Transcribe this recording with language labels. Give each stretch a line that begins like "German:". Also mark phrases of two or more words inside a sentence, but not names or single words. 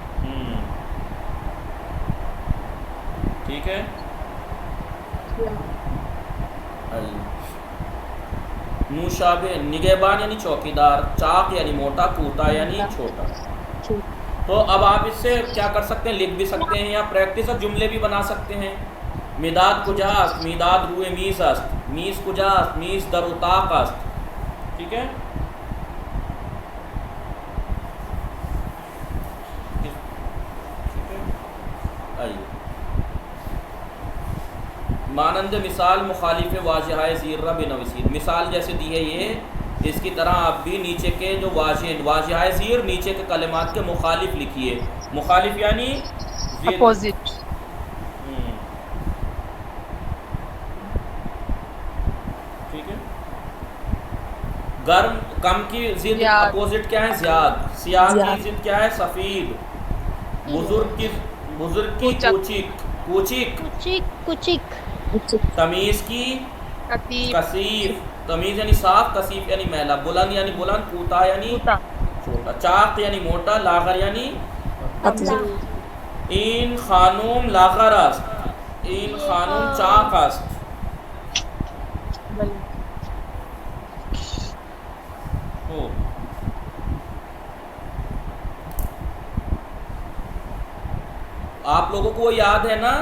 Hindi: ठीक है नूशाबे निगहबान यानी चौकीदार चाक यानी मोटा कूता यानी छोटा तो अब आप इससे क्या कर सकते हैं लिख भी सकते हैं या प्रैक्टिस और जुमले भी बना सकते हैं
Persian: مداد کجاست، مداد روی میز است، میز کجاست، میز در اتاق است.
Hindi: ठीक है, आइए
Persian: مانند مثال مخالف واژه‌های زیر را بنویسید,
Hindi: मिसाल जैसे दी है ये, इसकी तरह आप भी नीचे के जो वाजहाए ज़ीर नीचे के कलिमात के मुखालिफ लिखिए। मुखालिफ यानी अपोजिट। ठीक है, गर्म कम की जिद ज़्याद। अपोजिट क्या है? ज़्याद। सियाह की ज़्याद। जिद क्या है? सफ़ीद। बुजुर्ग की कुचक। कुचिक कुचिक। कुचिक कुचिक। तमीज़ की कतीब। कसीफ, तमीज़ यानी साफ, कसीफ यानी मैला। बुलंद यानी बुलंद, कूता यानी कूता। छोटा। चाक यानी मोटा, लागर यानी पतला।
Persian: این خانم لاغر است، این خانم چاق است.
Hindi: हो आप लोगों को वो याद है ना